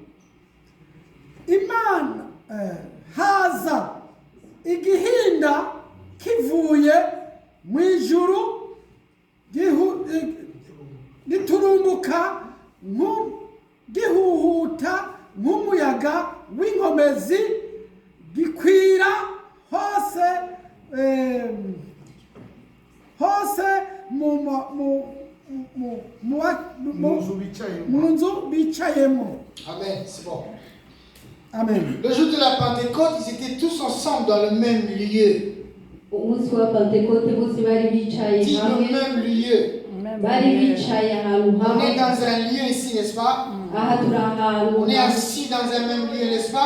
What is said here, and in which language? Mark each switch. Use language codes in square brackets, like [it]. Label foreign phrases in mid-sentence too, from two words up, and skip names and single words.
[rn] Imana haza igihinda kivuye mu ijuru giturumbuka gihuhuta nk'umuyaga w'inkomezi gikwira hose mu nzu bicayemo. [fr] Amen, c'est bon. Amen. Le jour de la Pentecôte, ils étaient tous ensemble dans le même lieu. Dit le même lieu. On est dans un lieu ici, n'est-ce pas? On est assis dans un même lieu, n'est-ce pas?